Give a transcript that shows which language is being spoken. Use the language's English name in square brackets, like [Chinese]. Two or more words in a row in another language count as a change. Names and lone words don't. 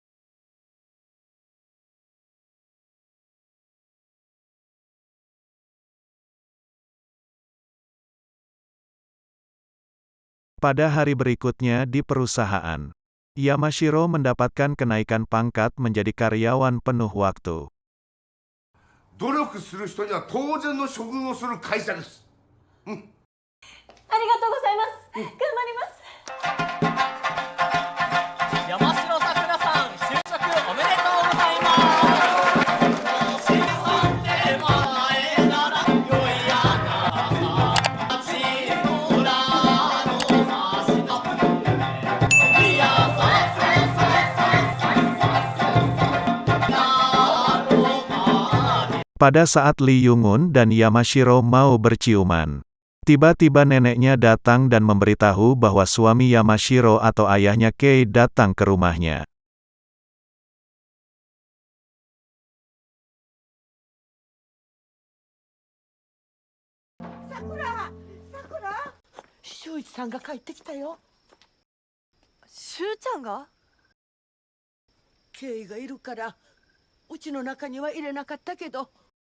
[Indonesian] Pada hari berikutnya di perusahaan, Yamashiro mendapatkan kenaikan pangkat menjadi karyawan penuh waktu. [Japanese] 努力する人には当然の処遇をする会社です。ありがとうございます。頑張ります。山城さくらさん、就職おめでとうございます。新さんで前ならよいやなさ、ちむらのさしたいやささささささ [Indonesian] Pada saat Lee Young-un dan Yamashiro mau berciuman, tiba-tiba neneknya datang dan memberitahu bahwa suami Yamashiro atau ayahnya Kei datang ke rumahnya. [Japanese] Sakura! Sakura! 修一さんが帰ってきたよ。しゅうちゃんが？ケイがいるからうちの中には入れなかったけど。